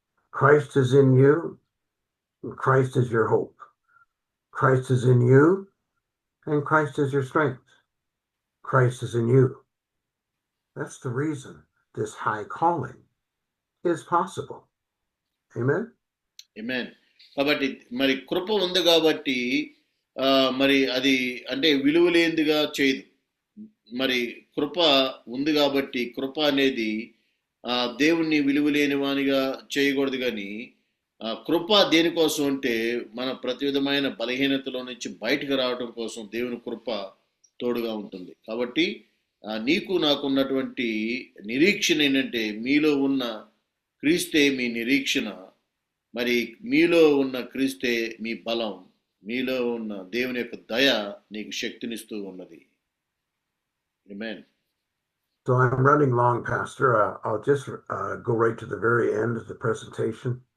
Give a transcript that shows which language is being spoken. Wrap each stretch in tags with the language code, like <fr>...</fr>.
<en>Christ is in you, and Christ is your hope. Christ is in you, and Christ is your strength. Christ is in you. That's the reason this high calling is possible. Amen? Amen.</en> <te>కాబట్టి మరి కృప ఉంది కాబట్టి మరి అది అంటే విలువలేనిదిగా చేయదు. మరి కృప ఉంది కాబట్టి కృప అనేది దేవుణ్ణి విలువలేని వానిగా చేయకూడదు. కానీ కృప దేనికోసం అంటే మన ప్రతి విధమైన బలహీనతలో నుంచి బయటకు రావడం కోసం దేవుని కృప తోడుగా ఉంటుంది. కాబట్టి నీకు నాకున్నటువంటి నిరీక్షణ ఏంటంటే మీలో ఉన్న క్రీస్తే మీ నిరీక్షణ. మరి మీలో ఉన్న క్రీస్తే మీ బలం, మీలో ఉన్న దేవుని యొక్క దయ నీకు శక్తినిస్తూ ఉన్నది. ఆమేన్.</te> <en>So I'm running long, Pastor. I'll just go right to the very end of the presentation.</en>